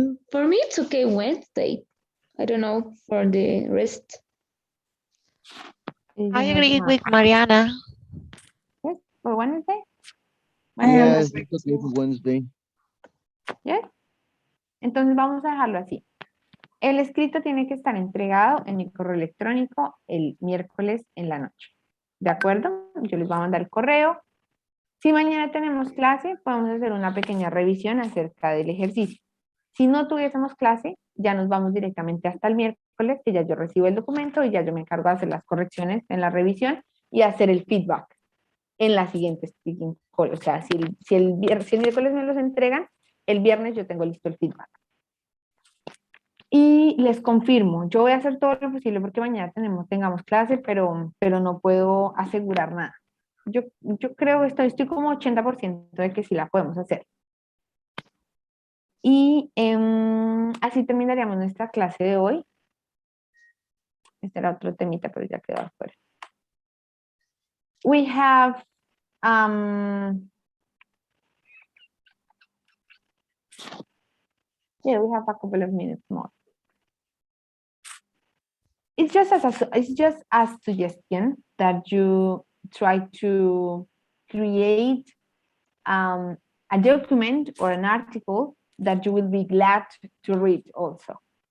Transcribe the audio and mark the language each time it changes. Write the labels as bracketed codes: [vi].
[en] For me, it's okay Wednesday. I don't know for the rest. I agree with Mariana. Yes, for Wednesday? Yes, it's okay for Wednesday. Yes. [es] Entonces vamos a dejarlo así. El escrito tiene que estar entregado en mi correo electrónico el miércoles en la noche. ¿De acuerdo? Yo les voy a mandar el correo. Si mañana tenemos clase, podemos hacer una pequeña revisión acerca del ejercicio. Si no tuviésemos clase, ya nos vamos directamente hasta el miércoles, que ya yo recibo el documento y ya yo me encargo de hacer las correcciones en la revisión y hacer el feedback en la siguiente [en] speaking call. [es] O sea, si el miércoles me los entregan, el viernes yo tengo listo el feedback. Y les confirmo, yo voy a hacer todo lo posible porque mañana tengamos clase, pero no puedo asegurar nada. Yo creo que estoy como 80% de que sí la podemos hacer. Y así terminaríamos nuestra clase de hoy. Este era otro temita, pero ya quedó afuera. [en] We have yeah, we have a couple of minutes more. It's just a suggestion that you try to create a document or an article that you will be glad to read also.